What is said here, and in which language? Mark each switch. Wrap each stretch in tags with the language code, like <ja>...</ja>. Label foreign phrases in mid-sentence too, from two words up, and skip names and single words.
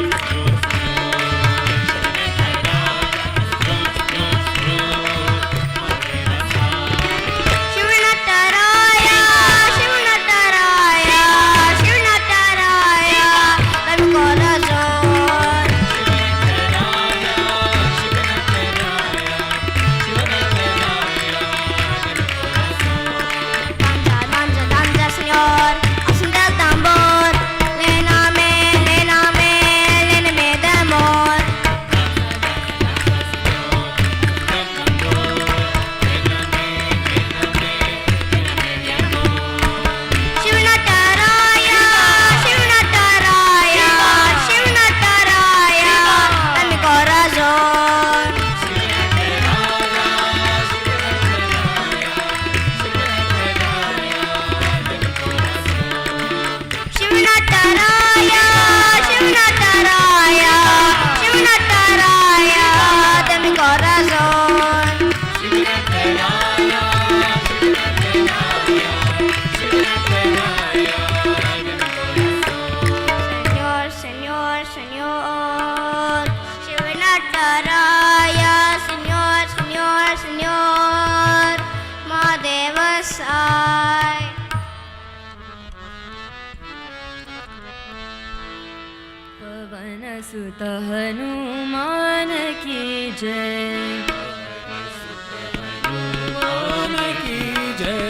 <es>Shivanattaraya, Shivanattaraya, Shivanattaraya, de mi corazón. Danza, danza, danza, Señor, al son del tambor. Léname, léname, léname de amor. Shivanattaraya, Shivanattaraya, Shivanattaraya, de mi corazón. Shivanattaraya, Shivanattaraya, Shivanattaraya, de mi corazón. Señor, Señor, Señor, Shivanattaraya, Señor, Señor, Señor, Mahadeva Sai.</es> <hi>पवन सुत हनुमान की जय, हनुमान की जय,</hi>